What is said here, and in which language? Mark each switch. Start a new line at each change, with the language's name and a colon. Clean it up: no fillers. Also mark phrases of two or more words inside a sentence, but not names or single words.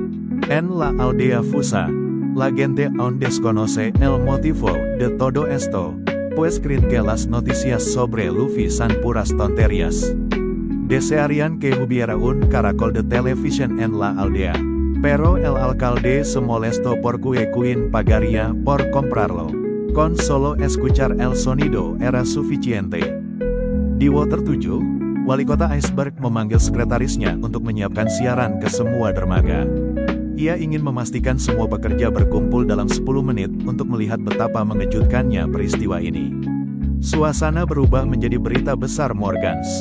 Spanish: En la aldea Fusa, la gente aún desconoce el motivo de todo esto, pues creen que las noticias sobre Luffy son puras tonterías. Desearían que hubiera un caracol de televisión en la aldea, pero el alcalde se molestó porque Queen pagaría por comprarlo. Con solo escuchar el sonido era suficiente.
Indonesian: Di Water 7, Wali Kota Iceberg memanggil sekretarisnya untuk menyiapkan siaran ke semua dermaga. Ia ingin memastikan semua pekerja berkumpul dalam 10 menit untuk melihat betapa mengejutkannya peristiwa ini. Suasana berubah menjadi berita besar Morgans.